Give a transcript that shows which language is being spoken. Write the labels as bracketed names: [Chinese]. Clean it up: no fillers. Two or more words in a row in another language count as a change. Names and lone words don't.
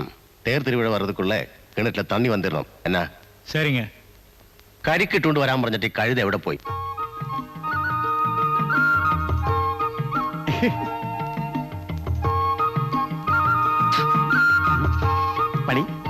[Tamil] தேர் திருவிழா வர்றதுக்குள்ள கிணத்துல தண்ணி வந்துடணும். என்ன? சரிங்க. [Malayalam] കരിക്കിട്ടുകൊണ്ട് വരാൻ പറഞ്ഞിട്ട് ഈ കഴുത എവിടെ പോയി? പണി